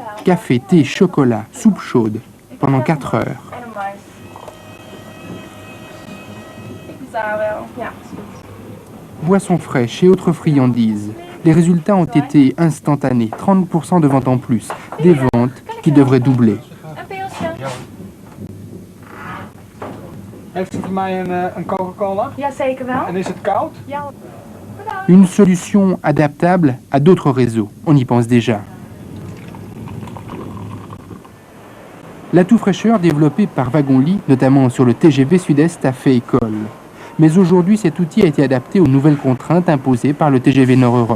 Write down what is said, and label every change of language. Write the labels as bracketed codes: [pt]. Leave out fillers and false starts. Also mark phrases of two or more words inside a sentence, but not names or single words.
[fr] Café, thé, chocolat, soupe chaude, pendant 4 heures. Boissons fraîches et autres friandises. Les résultats ont été instantanés, 30% de ventes en plus, des ventes qui devraient doubler. [nl] Heeft u voor mij een Coca-Cola? Ja, zeker wel. En is het koud? Ja. [fr] Une solution adaptable à d'autres réseaux, on y pense déjà. L'atout fraîcheur développé par Wagon-Lit, notamment sur le TGV Sud-Est, a fait école. Mais aujourd'hui, cet outil a été adapté aux nouvelles contraintes imposées par le TGV Nord-Europe.